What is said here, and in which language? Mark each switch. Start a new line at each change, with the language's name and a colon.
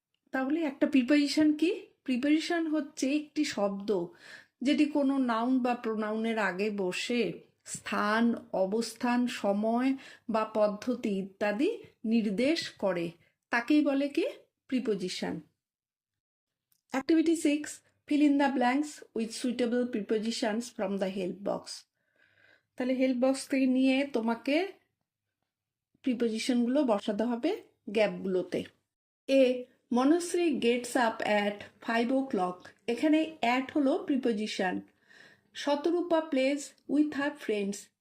Bangla: তাহলে একটা প্রিপোজিশন কি? প্রিপোজিশন হচ্ছে একটি শব্দ যেটি কোনো নাউন বা প্রোনাউনের আগে বসে স্থান, অবস্থান, সময় বা পদ্ধতি ইত্যাদি নির্দেশ করে, তাকেই বলে কি? Preposition.
English: Activity 6. Fill in the blanks with suitable prepositions from the help box.
Bangla: তাহলে হেল্প বক্স থেকে নিয়ে তোমাকে প্রিপোজিশনগুলো বসাতে হবে গ্যাপগুলোতে।
English: A, Monoshri gets up at 5 o'clock।
Bangla: এখানে অ্যাট হলো preposition.
English: Shatarupa plays with her friends.